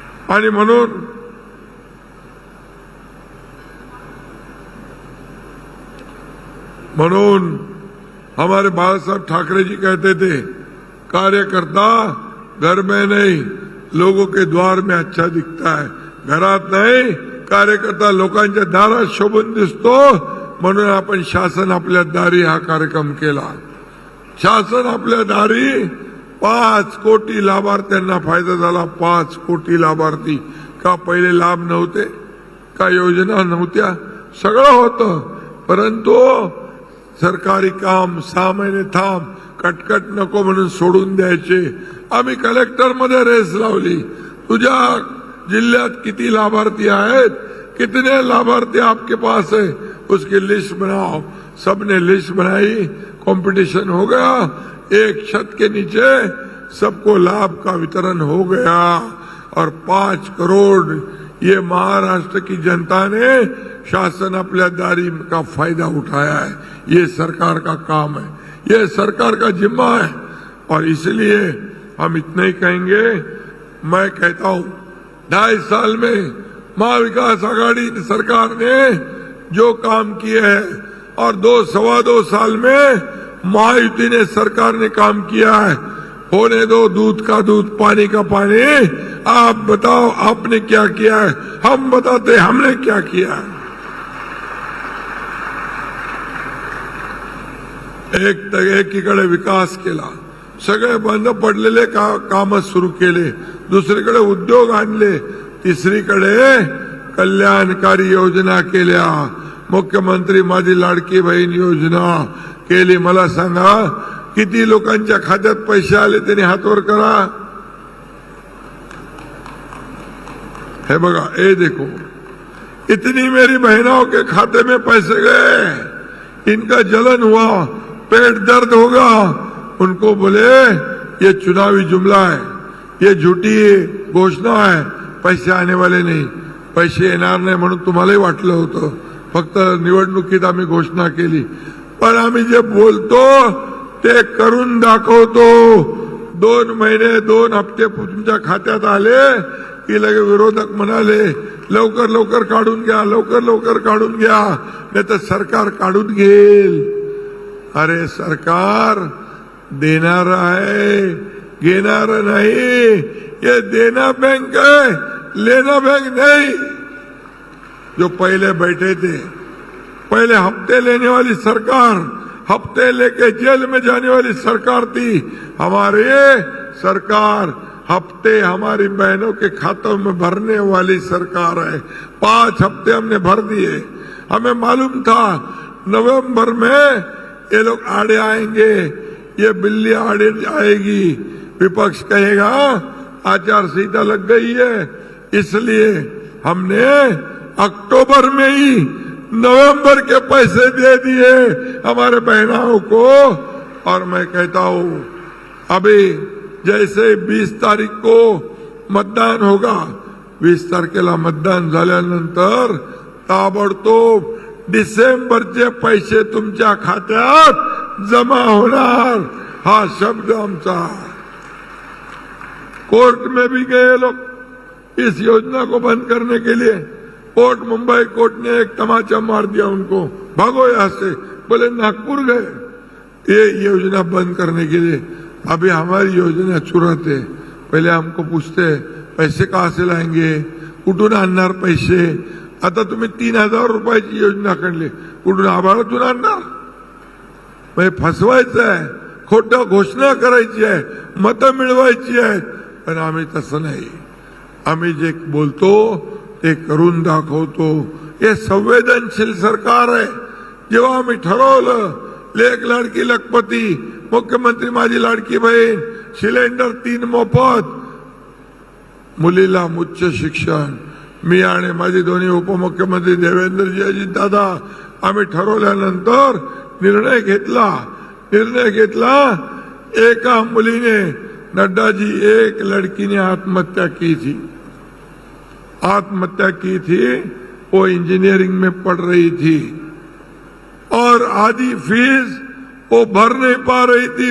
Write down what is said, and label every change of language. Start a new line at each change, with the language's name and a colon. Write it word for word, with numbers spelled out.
Marathi: आणि म्हणून म्हणून
Hindi: हमारे बाळासाहेब ठाकरे जी कहते थे, कार्यकर्ता घर में नहीं लोगों के द्वार में अच्छा दिखता है.
Marathi: घरात नाही, कार्यकर्ता लोकांच्या दारात शोभून दिसतो. म्हणून आपण शासन आपल्या दारी हा कार्यक्रम केला. शासन आपल्या दारी, पाच कोटी लाभार्थ्यांना फायदा झाला. पाच कोटी लाभार्थी. का पहिले लाभ नव्हते का, योजना नव्हत्या, सगळं होतं, परंतु सरकारी काम सहा महिने थांब, कटकट नको म्हणून सोडून द्यायचे. आम्ही कलेक्टर मध्ये रेस लावली, तुझ्या जिल्ह्यात किती लाभार्थी आहेत,
Hindi: कितने लाभार्थी आपके पास है, उसकी लिस्ट बनाओ. सबने लिस्ट बनाई, कंपटीशन हो गया, एक छत के नीचे सबको लाभ का वितरण हो गया. और पांच करोड़ ये महाराष्ट्र की जनता ने शासन अपने दारी का फायदा उठाया है. ये सरकार का काम है, ये सरकार का जिम्मा है. और इसलिए हम इतना ही कहेंगे. मैं कहता हूं ढाई साल में महाविकास आघाड़ी सरकार ने जो काम किए हैं, और दो सवा दो साल में महायुति ने सरकार ने काम किया है. होने दो दूध का दूध, पानी का पानी. आप बताओ आपने क्या किया है, हम बताते हमने क्या किया है.
Marathi: एक एकीकडे विकास केला, सगळे बंद पडलेले का, काम सुरू केले, दुसरीकडे उद्योग आणले, तिसरीकडे कल्याणकारी योजना केल्या. मुख्यमंत्री माझी लाडकी बहीण योजना केली. मला सांगा किती लोकांच्या खात्यात पैसे आले, त्यांनी हातवर करा. हे बघा,
Hindi: ए देखो, इतनी मेरी बहनों के खाते में पैसे गए, इनका जलन हुआ, पेट दर्द होगा. उनको बोले ये चुनावी जुमला है, ये झूठी घोषणा है, पैसे आने वाले नाही,
Marathi: पैसे येणार नाही म्हणून तुम्हालाही वाटलं होतं. फक्त निवडणुकीत आम्ही घोषणा केली, पण आम्ही जे बोलतो ते करून दाखवतो. दोन महिने दोन हप्ते तुमच्या खात्यात आले की लगे विरोधक म्हणाले लवकर लवकर काढून घ्या, लवकर लवकर काढून घ्या, नाही तर सरकार काढून घेईल. अरे सरकार देणार आहे, घेणार नाही.
Hindi: ये देना बैंक है, लेना बैंक नहीं. जो पहले बैठे थे, पहले हफ्ते लेने वाली सरकार, हफ्ते लेके जेल में जाने वाली सरकार थी. हमारे सरकार हफ्ते हमारी बहनों के खातों में भरने वाली सरकार है. पांच हफ्ते हमने भर दिए. हमें मालूम था नवंबर में ये लोग आड़े आएंगे, ये बिल्ली आड़े आएगी. विपक्ष कहेगा आचार संहिता लग गई है. इसलिए हमने अक्टूबर में ही नवंबर के पैसे दे दिए हमारे बहनों को. और मैं कहता हूं अभी जैसे वीस तारीख को मतदान होगा,
Marathi: वीस तारखेला मतदान झाल्यानंतर ताबडतोब डिसेंबरचे पैसे तुमच्या खात्यात जमा होणार. हा शब्द आमचा.
Hindi: कोर्ट में भी गए लोग इस योजना को बंद करने के लिए. कोर्ट मुंबई कोर्ट ने एक तमाचा मार दिया उनको, भागो यहां से. बोले नागपुर गए ये योजना बंद करने के लिए. अभी हमारी योजना चुरत है. पहले हमको पूछते पैसे कहां से लाएंगे,
Marathi: कुठून आणणार पैसे. आता तुम्ही तीन हजार रुपयाची योजना काढली, कुठून आभाळातून आणणार. म्हणजे फसवायचं आहे, खोटं घोषणा करायची आहे, मतं मिळवायची आहेत. पण आम्ही तसं नाही. आम्ही जे बोलतो ते करून दाखवतो. हे संवेदनशील सरकार आहे. जेव्हा आम्ही ठरवलं लेख लाडकी लखपती, मुख्यमंत्री माझी लाडकी बहीण, सिलेंडर तीन मोफत, मुलीला उच्च शिक्षण, मी आणि माझे दोन्ही उपमुख्यमंत्री देवेंद्रजी अजितदादा आम्ही ठरवल्यानंतर निर्णय घेतला. निर्णय घेतला एका मुलीने,
Hindi: नड्डाजी, एक लड़की ने आत्महत्या की थी. आत्महत्या की थी वो इंजीनियरिंग में पढ़ रही थी और आधी फीस वो भर नहीं पा रही थी.